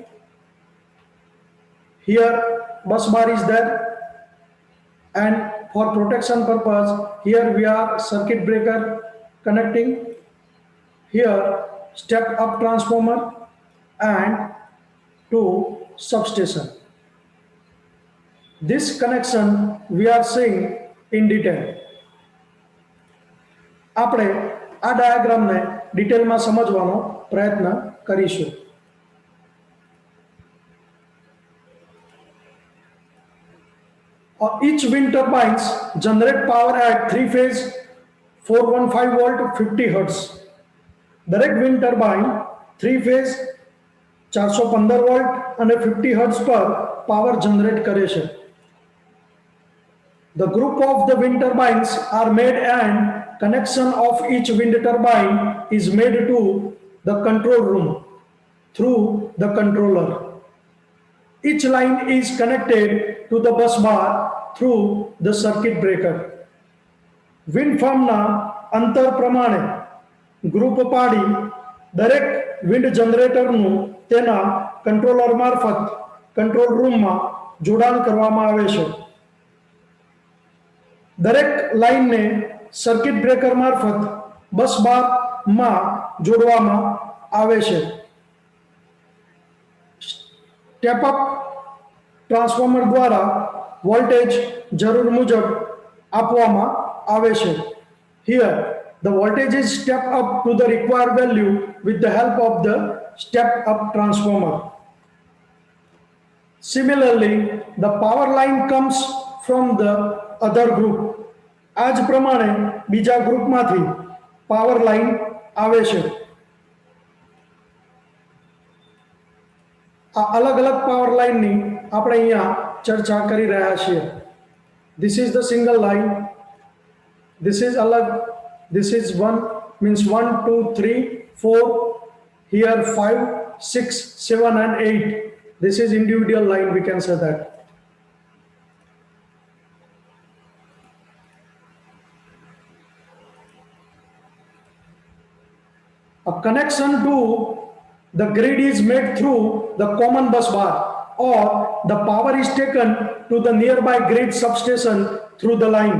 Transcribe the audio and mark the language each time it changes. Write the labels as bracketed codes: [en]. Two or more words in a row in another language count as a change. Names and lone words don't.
[en] Here bus bar is there, and for protection purpose here we are circuit breaker connecting. Here step up transformer and to substation. This connection we are seeing in detail. [gu] આપણે આ ડાયાગ્રામને ડિટેલમાં સમજવાનો પ્રયત્ન કરીશું. [en] Each wind turbines generate power at 3-phase 415 volt 50 Hz. [gu] દરેક [en] wind turbine [gu] 3-phase 415 વોલ્ટ અને 50 Hz પર [en] power generate [gu] કરે છે. [en] The group of the wind turbines are made and connection of each wind turbine is made to the control room through the controller. Each line is connected to the bus bar through the circuit breaker. Wind farmના [gu] અંતર પ્રમાણે ગ્રુપ પાડી દરેક [en] wind generator [gu] તેના કંટ્રોલર મારફત [en] control room [gu] જોડાણ કરવામાં આવે છે. દરેક લાઇનને [en] circuit breaker [gu] મારફત [en] bus bar [gu] જોડવામાં આવે છે. [en] step up transformer [gu] દ્વારા વોલ્ટેજ જરૂર મુજબ આપવામાં આવે છે. [en] Here the voltage is stepped up to the required value with the help of the step up transformer. Similarly, the power line comes from the other group. [gu] આ જ પ્રમાણે બીજા ગ્રુપમાંથી [en] power line [gu] આવે છે. આ અલગ અલગ [en] power line [gu] આપણે અહીંયા ચર્ચા કરી રહ્યા છીએ. [en] This is the single line. This is alag. This is 1 means 1 2 3 4. Here 5 6 7 and 8. This is individual line, we can say that. A connection to the grid is made through the common bus bar, or the power is taken to the nearby grid substation through the line.